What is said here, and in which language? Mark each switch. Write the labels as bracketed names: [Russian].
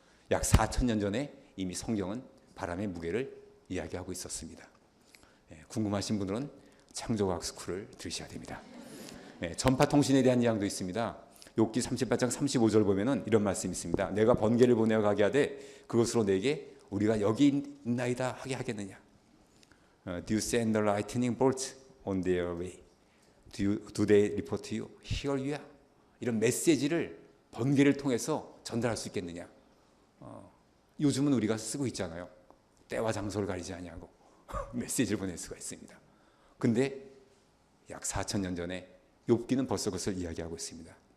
[Korean] 약 4,000년 전에 이미 성경은 바람의 무게를 이야기하고 있었습니다. 궁금하신 분들은 창조과학 스쿨을 들으셔야 됩니다. 전파통신에 대한 이야기도 있습니다. 욥기 38장 35절 보면은 이런 말씀이 있습니다. 내가 번개를 보내어 가게 하되 그것으로 내게 우리가 여기 있나이다 하게 하겠느냐. [English] Do you send the lightning bolts on their way? Do they report to you? Here you are. [Korean] 이런 메시지를 번개를 통해서 전달할 수 있겠느냐. 요즘은 우리가 쓰고 있잖아요. 때와 장소를 가리지 아니하고 메시지를 보낼 수가 있습니다. 근데 약 4,000년 전에 욥기는 벌써 그것을 이야기하고 있습니다.